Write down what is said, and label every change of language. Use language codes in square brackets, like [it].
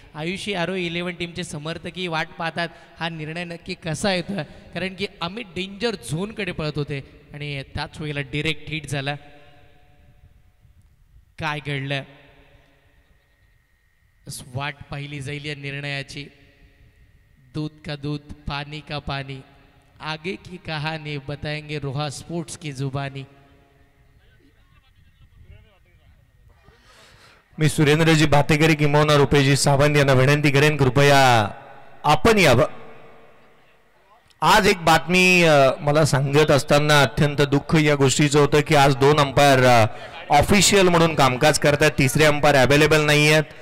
[mr] आयुषी आरो 11 टीमचे समर्थकही वाट पाहतात हा निर्णय नक्की कसा येतोय, कारण की अमित डेंजर झोनकडे पळत होते आणि त्याच वेळेला डिरेक्ट हिट झाला. काय घडलं? वाट पाहिली जाईल या निर्णयाची. [hi] दूध का दूध, पानी का पानी, आगे की कहानी बताएंगे रोहा स्पोर्ट्स की जुबानी. [mr] मी सुरेंद्रजी भातेकरी किंवा रुपेशजी सावंत यांना विनंती करेन कृपया आपण यावं. आज एक बातमी मला सांगत असताना अत्यंत दुःख या गोष्टीचं होतं की आज 2 अंपायर ऑफिशियल म्हणून कामकाज करतात, 3रे अंपायर अवेलेबल नाही आहेत.